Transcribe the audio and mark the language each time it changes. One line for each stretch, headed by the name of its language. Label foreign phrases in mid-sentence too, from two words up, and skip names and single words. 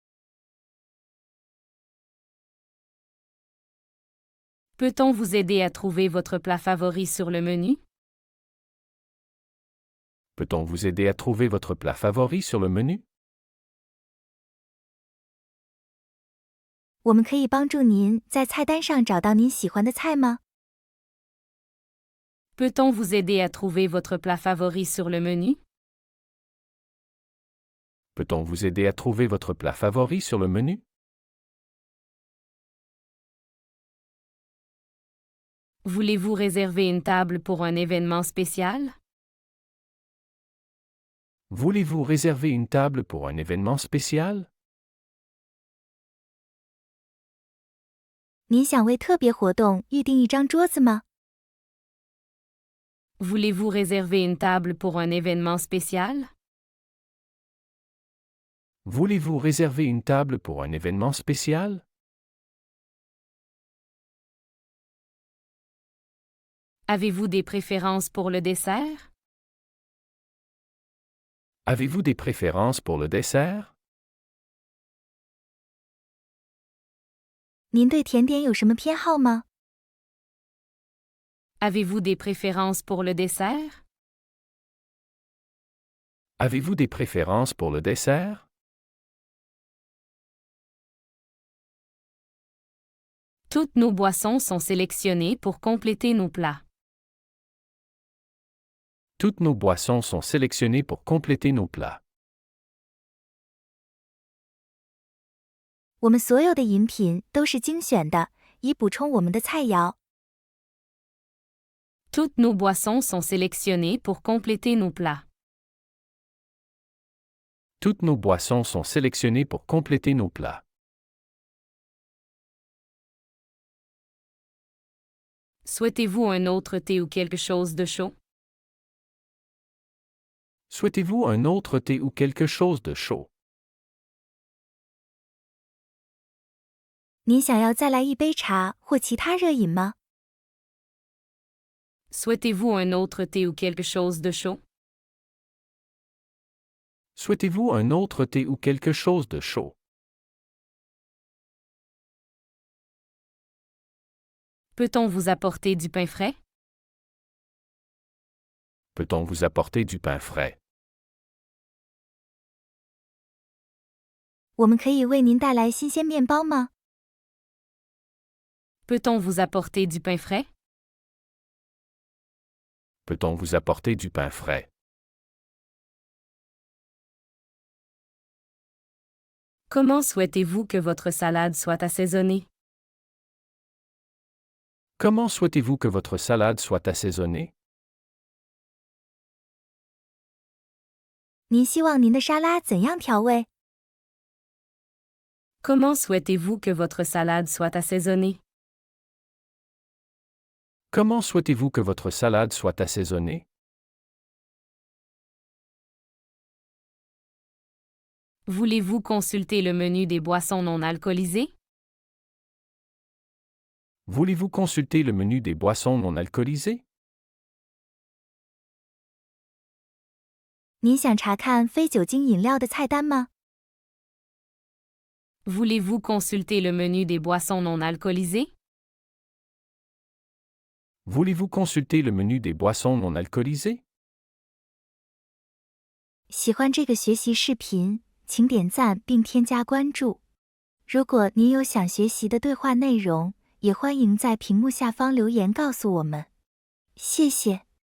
French: Peut-on vous aider à trouver votre plat favori sur le menu? Peut-on vous aider à trouver votre plat favori sur le menu?
Chinese: 我们可以帮助您在菜单上找到您喜欢的菜吗？
French: Peut-on vous aider à trouver votre plat favori sur le menu? Peut-on vous aider à trouver votre plat favori sur le menu? Voulez-vous réserver une table pour un événement spécial? Voulez-vous réserver une table pour un événement spécial?
Chinese: 您想为特别活动预订一张桌子吗？
French: Voulez-vous réserver une table pour un événement spécial? Voulez-vous réserver une table pour un événement spécial? Avez-vous des préférences pour le dessert? Avez-vous des préférences pour le dessert?
Chinese: 您对甜点有什么偏好吗？
French: Avez-vous des préférences pour le dessert? Avez-vous des préférences pour le dessert? Toutes nos boissons sont sélectionnées pour compléter nos plats. Toutes nos boissons sont sélectionnées pour compléter nos plats.
Chinese: 我们所有的饮品都是精选的，以补充我们的菜肴。
French: Toutes nos boissons sont sélectionnées pour compléter nos plats. Toutes nos boissons sont sélectionnées pour compléter nos plats. Souhaitez-vous un autre thé ou quelque chose de chaud? Souhaitez-vous un autre thé ou quelque chose de chaud?
Chinese: 您想要再来一杯茶或其他热饮吗？
French: Souhaitez-vous un autre thé ou quelque chose de chaud? Souhaitez-vous un autre thé ou quelque chose de chaud? Peut-on vous apporter du pain frais? Peut-on vous apporter du pain frais?
Chinese: 我们可以为您带来新鲜面包吗？
French: Peut-on vous apporter du pain frais? Peut-on vous apporter du pain frais? Comment souhaitez-vous que votre salade soit assaisonnée? Comment souhaitez-vous que votre salade soit assaisonnée?
Chinese: 您希望您的沙拉怎样调味？
French: Comment souhaitez-vous que votre salade soit assaisonnée? Comment souhaitez-vous que votre salade soit assaisonnée? Voulez-vous consulter le menu des boissons non alcoolisées? Voulez-vous consulter le menu des boissons non alcoolisées?
Chinese: 您想查看非酒精饮料的菜单吗？
French: Voulez-vous consulter le menu des boissons non alcoolisées? Voulez-vous consulter le menu des boissons non alcoolisées?
Chinese: 喜欢这个学习视频，请点赞并添加关注。如果您有想学习的对话内容， 也欢迎在屏幕下方留言告诉我们。谢谢。